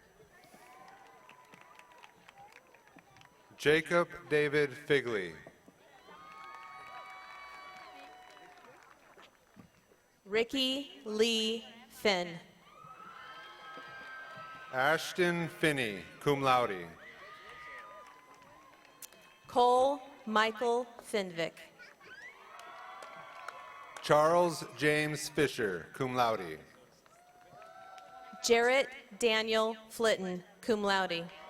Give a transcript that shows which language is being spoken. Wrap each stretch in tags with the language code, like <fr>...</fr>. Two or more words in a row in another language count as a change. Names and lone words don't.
<en>Jacob David Figley. Ricky Lee Finn. Ashton Finney,</en> <la>cum laude.</la> <en>Cole Michael Finvick. Charles James Fisher,</en> <la>cum laude.</la> <en>Jarrett Daniel Flitton,</en> <la>cum laude.</la>